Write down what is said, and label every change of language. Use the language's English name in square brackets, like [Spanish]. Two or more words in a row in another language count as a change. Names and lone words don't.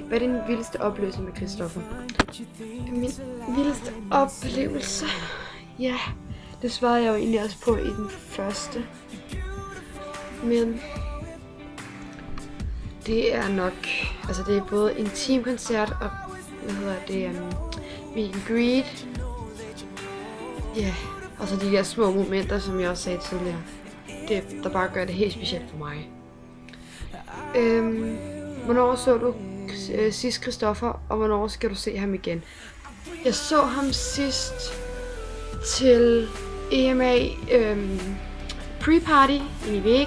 [Danish] Hvad er din vildeste oplevelse med Christoffer? Min vildeste oplevelse? Ja, det svarede jeg jo egentlig også på i den første. Men det er nok, altså det er både en teamkoncert og, [English] meet and greet. [Danish] Ja, og så de der små momenter, som jeg også sagde tidligere. Det, der bare gør det helt specielt for mig. Hvornår så du sidst Christoffer, og hvornår skal du se ham igen? Jeg så ham sidst til EMA pre-party i Vega.